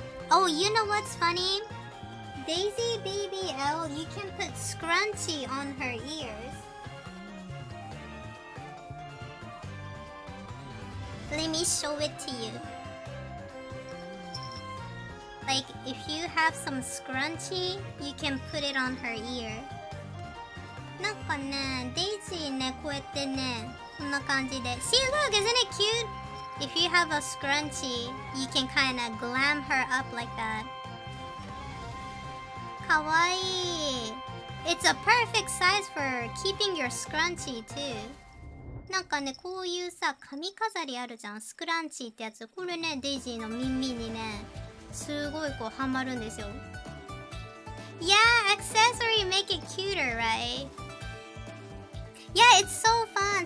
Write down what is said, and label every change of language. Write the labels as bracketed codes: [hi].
[en] Oh, you know what's funny? Daisy BBL, you can put scrunchie on her ears. Let me show it to you. Like, if you have some scrunchie, you can put it on her ear. [ja] なんかね、デイジーね、こうやってね、こんな感じで。 [en] See, look, isn't it cute? If you have a scrunchie, you can kind of glam her up like that. [ja] かわいい。 [en] It's a perfect size for keeping your scrunchie too. [ja] なんかね、こういうさ、髪飾りあるじゃん。スクランチーってやつ。これね、デイジーの耳にね、すごいこうハマるんですよ。 [en] Yeah, accessory make it cuter, right? Yeah, it's so fun.